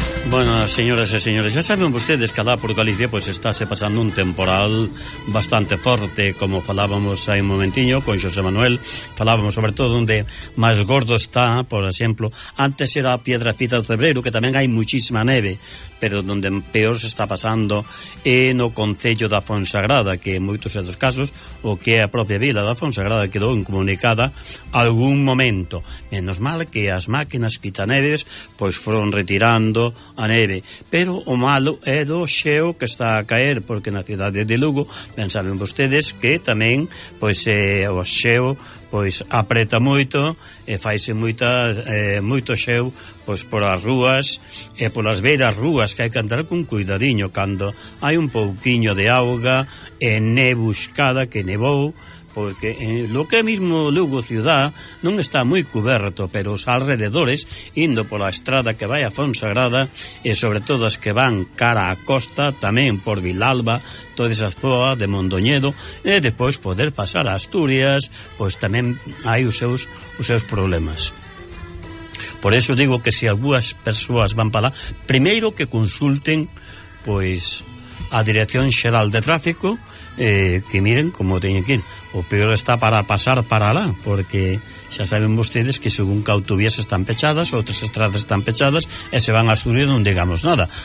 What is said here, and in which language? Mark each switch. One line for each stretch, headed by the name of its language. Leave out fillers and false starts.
Spanish: Bueno, señoras y señores, ya saben ustedes que allá por Galicia pues estáse pasando un temporal bastante fuerte, como falábamos hay un momentiño con José Manuel, falábamos sobre todo donde más gordo está, por ejemplo, antes era Piedrafita de Cebreiro, que también hay muchísima neve, pero donde peor se está pasando
Galician: é no concello da Fonsagrada, que en moitos dos casos, o que a propia vila da Fonsagrada quedou incomunicada algún momento. Menos mal que as máquinas quitaneves pois foron retirando a neve, pero o malo é do xeo que está a caer, porque na cidade de Lugo, ben saben vostedes que tamén pois o xeo pois apreta moito e faise moita, moito xeo pois polas rúas e polas beiras rúas, que hai que andar con cuidadiño cando hai un pouquiño de auga e nebuscada que nevou, porque lo que mismo Lugo ciudad non está moi cuberto, pero os alrededores, indo pola estrada que vai a Fonsagrada e sobre todo as que van cara á costa, tamén por Vilalba, toda esa zoa de Mondoñedo, e despois poder pasar a Asturias, pois tamén hai os seus problemas. Por eso digo que se algúas persoas van para lá, primeiro que consulten pois a Dirección Xeral de Tráfico, que miren como teñen que ir. O peor está para pasar para lá, porque xa saben vostedes que según que autovías están pechadas, outras estradas están pechadas, e se van a Asturias non digamos nada.